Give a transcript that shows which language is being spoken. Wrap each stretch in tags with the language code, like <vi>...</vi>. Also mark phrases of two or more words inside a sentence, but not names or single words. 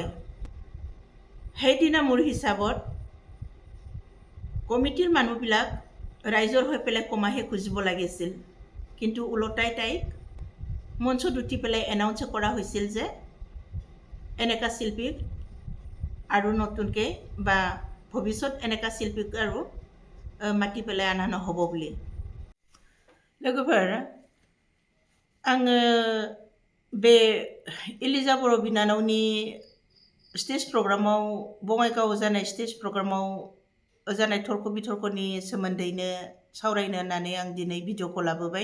<as>সেইদিনা মোৰ হিচাপত কমিটিৰ মানুহবিলাক ৰাইজৰ হৈ পেলাই ক্ষমাহে খুজিব লাগিছিল। কিন্তু ওলোটাই তাইক মঞ্চত উঠি পেলাই এনাউন্স কৰা হৈছিল যে এনেকুৱা শিল্পীক আৰু নতুনকৈ বা ভৱিষ্যত এনেকুৱা শিল্পীক আৰু মাতি পেলাই অনা নহ'ব বুলি।</as> <brx>लोगोफोर, आङो बे एलिजा बड़ो बिनानावनि</brx> <en>stage programav</en> <brx>बङाइगाव जानाय</brx> <en>stage programav</en> <brx>जानाय तर्क बितर्कनि सोमोन्दैनो सावरायनो होननानै आं दिनै भिडिअखौ लाबोबाय।</brx>